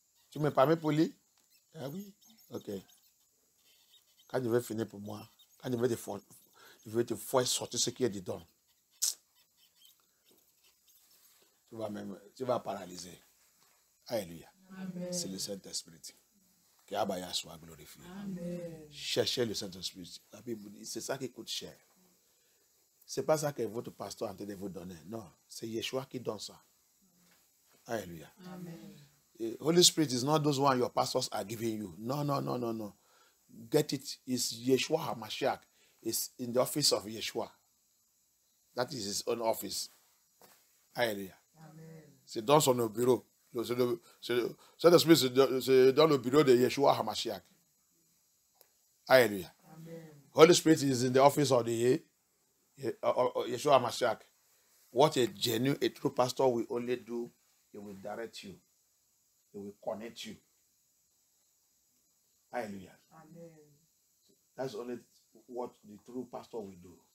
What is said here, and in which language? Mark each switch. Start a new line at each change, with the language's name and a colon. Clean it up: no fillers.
French: Tu me permets pour lire? Ah oui. Ok. Quand je vais finir pour moi, quand je vais te faire sortir ce qui est dedans, tu vas paralyser. Alléluia. C'est le Saint-Esprit. Que Abaya soit glorifié. Cherchez le Saint-Esprit. La Bible dit, c'est ça qui coûte cher. Ce n'est pas ça que votre pasteur est en train de vous donner. Non, c'est Yeshua qui donne ça. Alléluia.
English: The Holy Spirit is not those ones your pastors are giving you. No, no, no, no, no. Get it. It's Yeshua HaMashiach. It's in the office of Yeshua. That is his own office. Alléluia.
French: C'est dans son bureau. Cet esprit, c'est dans le bureau de Yeshua HaMashiach. Alléluia.
English: Holy Spirit is in the office of the Yeshua HaMashiach. What a genuine, a true pastor will only do, he will direct you. He will connect you. Hallelujah. That's only what the true pastor will do.